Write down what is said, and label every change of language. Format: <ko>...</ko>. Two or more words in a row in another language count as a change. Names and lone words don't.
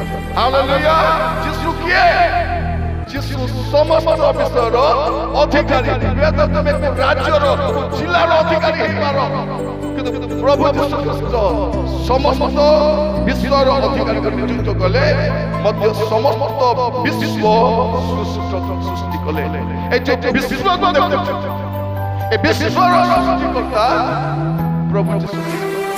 <or>ହାଲେଲୁୟା! ଯୀଶୁ କିଏ? ଯୀଶୁ ସମସ୍ତ ବିଷୟର ଅଧିକାରୀ। ତମେ ରାଜ୍ୟର, ଜିଲ୍ଲାର ଅଧିକାରୀ ହେଇପାର, କିନ୍ତୁ ପ୍ରଭୁ ଯୀଶୁ ଖ୍ରୀଷ୍ଟ ସମସ୍ତ ବିଶ୍ୱର ଅଧିକାରୀ କରି ନିଯୁକ୍ତ କଲେ, ମଧ୍ୟ ସମସ୍ତ ବିଶ୍ୱ ସୃଷ୍ଟି କଲେ।</or> <bn>এই যে বিশ্বকে দেখুন, এই বিশ্বর সৃষ্টিকর্তা প্রভু যীশু।</bn>